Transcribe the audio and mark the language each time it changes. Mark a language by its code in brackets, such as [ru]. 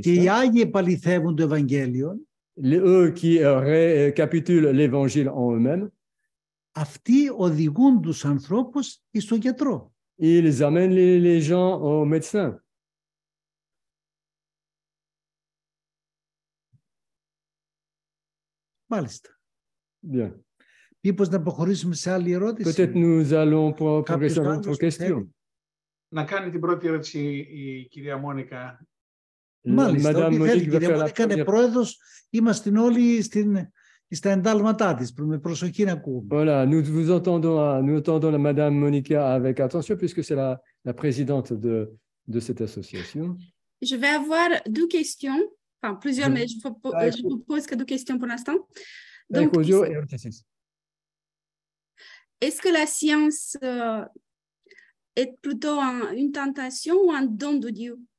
[el] και οι [fr] saints, [el] Άγιοι επαληθεύουν το Ευαγγέλιο, [fr] eux qui récapitulent l'Évangile en eux-mêmes, [el] αυτοί οδηγούν τους ανθρώπους στον γιατρό. [fr] ils amènent les gens au médecin. [el] Μάλιστα. [fr] Bien. [el] Μήπως να προχωρήσουμε σε άλλη ερώτηση. [fr] Peut-être nous allons progresser à notre question. [el] Να κάνει την πρώτη ερώτηση η κυρία Μόνικα. Μάλιστα, [fr] Madame [el] ό,τι θέλει. Η [fr] Monique [el] κυρία Μόνικα είναι πρόεδρος. Είμαστε όλοι στα εντάλματά της. Με προσοχή να ακούμε. [fr] Voilà, nous entendons la Madame Monica avec attention puisque c'est la présidente de cette association. Je vais avoir deux questions, enfin plusieurs, mais je vous pose que deux questions pour l'instant. Donc, est-ce que la science est plutôt une tentation ou un don de Dieu?